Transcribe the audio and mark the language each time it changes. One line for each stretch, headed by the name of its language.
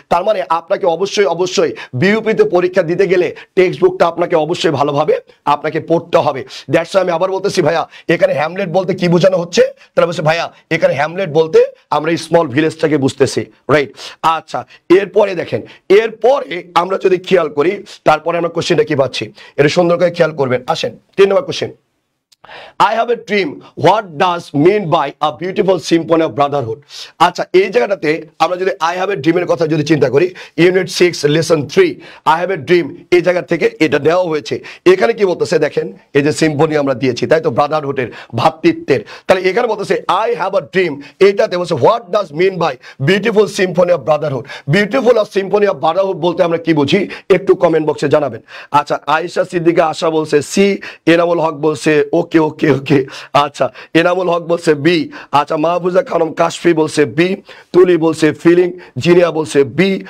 Bangla: তার মানে আপনাকে অবশ্যই বিইউপিতে পরীক্ষা দিতে গেলে টেক্সট বুকটা আপনাকে অবশ্যই ভালোভাবে আপনাকে পড়তে হবে।
English: that's why
Bangla: আমি আবার বলতেছি ভাইয়া এখানে হ্যামলেট বলতে কি বোঝানো হচ্ছে, তাহলে বলছে ভাইয়া এখানে হ্যামলেট বলতে আমরা স্মল ভিলেজটাকে বুঝতেছি, রাইট। আচ্ছা, এরপরে দেখেন, এরপরে আমরা যদি খেয়াল করি তারপরে আমরা কোশ্চেনটা কি পাচ্ছি, এটা সুন্দর করে খেয়াল করবেন। আসেন 3 নম্বর question,
English: I have a dream. What does mean by a beautiful symphony of brotherhood?
Bangla: আচ্ছা, এই জায়গাটাতে আমরা যদি
English: I have a dream
Bangla: এর কথা যদি চিন্তা করি, unit 6 lesson 3, I have a dream, এই জায়গা থেকে এটা দেওয়া হয়েছে। এখানে কি বলতেছে দেখেন, এই যে সিম্ফনি আমরা দিয়েছি, তাই তো, ব্রাদারহুডের, ভ্রাতৃত্বের। তাহলে এখানে বলতেছে
English: I have a dream,
Bangla: এইটাতে বলছে
English: what does mean by beautiful symphony of brotherhood? Beautiful of symphony of brotherhood
Bangla: বলতে আমরা কি বুঝি একটু কমেন্ট বক্সে জানাবেন। আচ্ছা, আয়েশা সিদ্দিকা আশা বলছে সি, এনামুল হক বলছে ওকে, ওকে ওকে ওকে, আচ্ছা এনামুল হক বলছে বি, আচ্ছা মাহফুজা খানম কাশফি বলছে বি, তুলি বলছে ফিলিং, জিনিয়া বলছে বি।